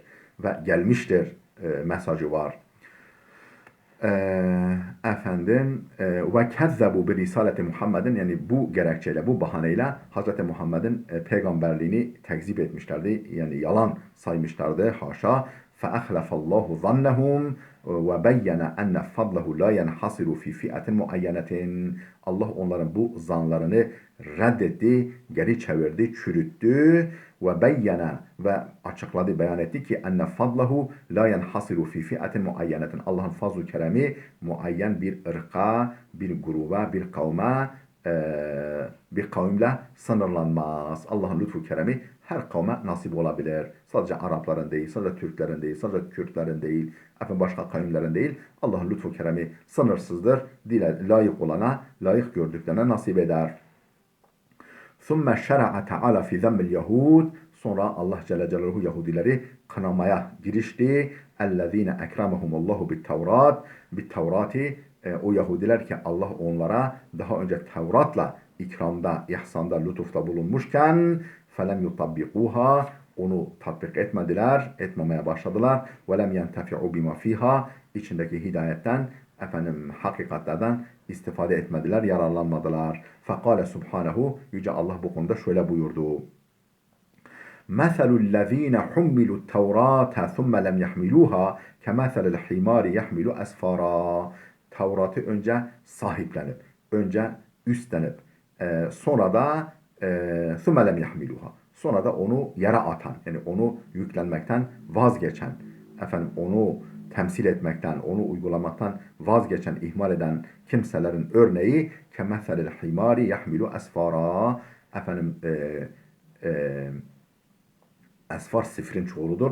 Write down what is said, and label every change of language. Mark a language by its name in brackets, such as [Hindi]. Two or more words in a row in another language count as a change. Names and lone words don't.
[Turkish] Ve gelmiştir mesajı var. [Arabic] وكذبوا برسالة محمد, [Turkish] yani bu gerekçeyle, bu bahaneyle Hz. Muhammed'in peygamberliğini tekzip etmişlerdi. Yani yalan saymışlardı. Haşa. [Arabic] فَأَخْلَفَ اللّٰهُ ظَنَّهُمْ وَبَيَّنَ أَنَّ فَضْلَهُ لَا يَنْحَصِرُ فِي فِئَةٍ مُعَيَّنَةٍ. [Turkish] Allah onların bu zanlarını reddetti, geri çevirdi, çürüttü ve beyyene ve açıkladı, beyan etti ki [Arabic] أن فضله لا ينحصر في فئة معينة. [Turkish] Allah'ın fazl-ı keremi muayyen bir ırka, bir gruba, bir kavimle sınırlanmaz. Allah'ın lütfu keremi her kavme nasip olabilir. Sadece Arapların değil, sadece Türklerin değil, sadece Kürtlerin değil, başka kavimlerin değil. Allah'ın lütfu keremi sınırsızdır. Layık olana, layık gördüklerine nasip eder. [Arabic] ثُمَّ شَرَعَ تَعَالَى فِي ذَمِّ الْيَهُودِ. [Turkish] Sonra Allah [Arabic] جل جلاله [Turkish] Yahudileri kınamaya girişti. [Arabic] اَلَّذ۪ينَ اَكْرَمَهُمُ اللّٰهُ بِالتَّوْرَاتِ [Turkish] Bit-Tevrati, o Yahudiler ki Allah onlara daha önce Tevrat'la ikramda, ihsanda, lütufta bulunmuşken [Arabic] فَلَمْ يُطَبِّقُوهَا [Turkish] onu tatbik etmediler, etmemeye başladılar. [Arabic] وَلَمْ يَنْتَفِعُوا بِمَا فِيهَا [Turkish] içindeki hidayetten, hakikatlerden istifade etmediler, yararlanmadılar. [Arabic] فقال سبحانه, [Turkish] Yüce Allah bu konuda şöyle buyurdu. [Arabic] مَثَلُ الَّذ۪ينَ حُمِّلُوا التَّوْرَاتَ ثُمَّ لَمْ يَحْمِلُوهَا كَمَثَلِ الْحِمَارِ يَحْمِلُ أَسْفَارًا. [Turkish] Tevrat'ı önce sahiplenip, önce üstlenip, sonra da [Arabic] ثُمَّ لَمْ يَحْمِلُوهَا [Turkish] sonra da onu yere atan, yani onu yüklenmekten vazgeçen, onu temsil etmekten, onu uygulamaktan vazgeçen, ihmal eden kimselerin örneği [Arabic] كمثل الحمار يحمل أسفارا. [Turkish] Esfar sifrin çoğuludur.